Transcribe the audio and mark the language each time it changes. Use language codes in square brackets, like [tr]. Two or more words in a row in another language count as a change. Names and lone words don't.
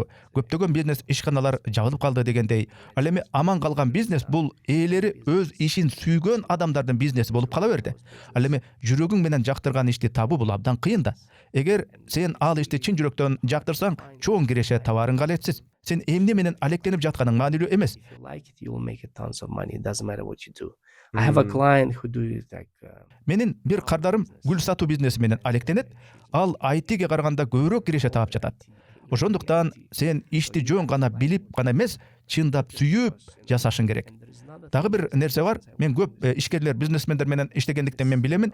[ky] Көптөгөн бизнес ишканалар жабылып калды дегендей. Ал эми аман калган бизнес бул ээлери өз ишин сүйгөн адамдардын бизнеси болуп кала берди. Ал эми жүрөгүң менен жактырган ишти табуу бул абдан кыйын да. Эгер сен ал ишти чын жүрөктөн жактырсаң, чоң киреше табарың калетсиз. Сен эмне менен алектенип жатканың маанилүү эмес. [en] If you like it, you will make a tons of money. It doesn't matter what you do. I have a client who do it like. [ky] Менин бир кардарым гүл сатуу бизнеси менен алектенет. Ал IT-ге караганда көбүрөөк киреше таап жатат. Ошондуктан сен ишти жөн гана билип гана эмес, чындап сүйүп жасашың керек. Дагы бир нерсе бар. Мен көп ишкерлер, бизнесмендер менен иштегендиктен мен билемин.